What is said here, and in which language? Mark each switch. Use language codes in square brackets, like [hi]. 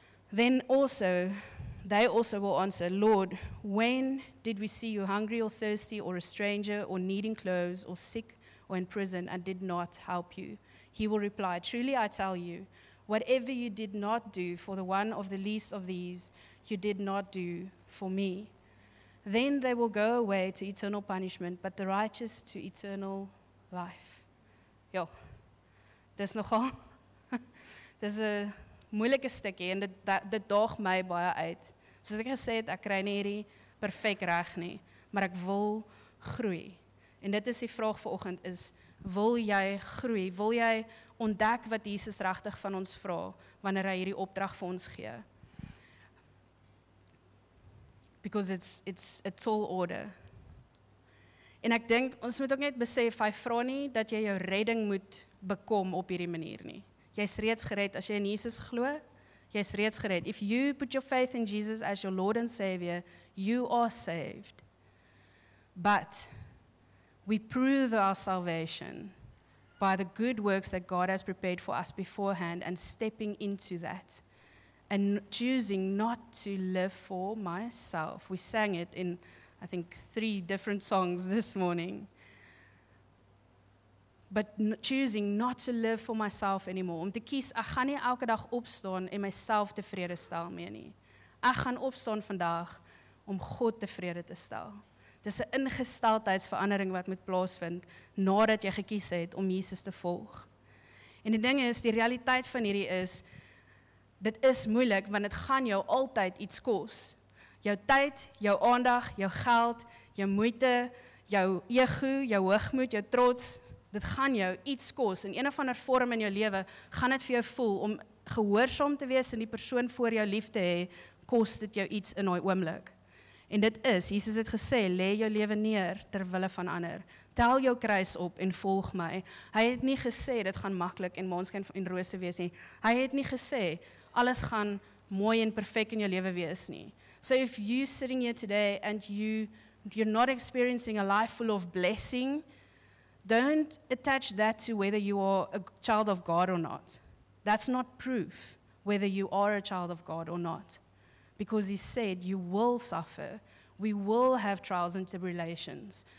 [en] Then they also will answer, Lord, when did we see you hungry or thirsty or a stranger or needing clothes or sick or in prison and did not help you? He will reply, truly I tell you, whatever you did not do for the one of the least of these, you did not do for me. Then they will go away to eternal punishment, but the righteous to eternal life. [af] Ja, dis nogal, dis 'n moeilike stukkie en dit daag my baie uit. Soos ek gesê het, ek kry nie hierdie perfek reg nie, maar ek wil groei. En dit is die vraag vanoggend is, wil jy groei? Wil jy ontdek wat Jesus regtig van ons vra wanneer hy hierdie opdrag vir ons gee? [en] Because it's a tall order. [af] En ek dink ons moet ook net besef, hy vra nie dat jy jou redding moet bekom op hierdie manier nie. Jy's reeds gered as jy in Jesus glo. Jy's reeds gered. [en] If you put your faith in Jesus as your Lord and Savior, you are saved. But we prove our salvation by the good works that God has prepared for us beforehand and stepping into that and choosing not to live for myself. We sang it in, I think, 3 different songs this morning. But choosing not to live for myself anymore. [af] Om te kies, ek gaan nie elke dag opstaan en myself tevrede stel meer nie. Ek gaan opstaan vandag om God tevrede te stel. Dis 'n ingesteldheidsverandering wat moet plaasvind nadat jy gekies het om Jesus te volg. En die ding is, die realiteit van hierdie is, dit is moeilik want dit gaan jou altyd iets kos. Jou tyd, jou aandag, jou geld, jou moeite, jou ego, jou hoogmoed, jou trots, dit gaan jou iets kos. In een of ander vorm in jou lewe gaan dit vir jou voel om gehoorsaam te wees en die persoon voor jou lief te hê, kos dit jou iets in daai oomblik. En dit is, Jesus het gesê, lê jou lewe neer ter wille van ander. Tel jou kruis op en volg my. Hy het nie gesê dit gaan maklik en maanskyn en rose wees nie. Hy het nie gesê alles gaan mooi en perfek in jou lewe wees nie. [en] So if you sitting here today and you're not experiencing a life full of blessing, don't attach that to whether you are a child of God or not. That's not proof whether you are a child of God or not. Because he said you will suffer. We will have trials and tribulations.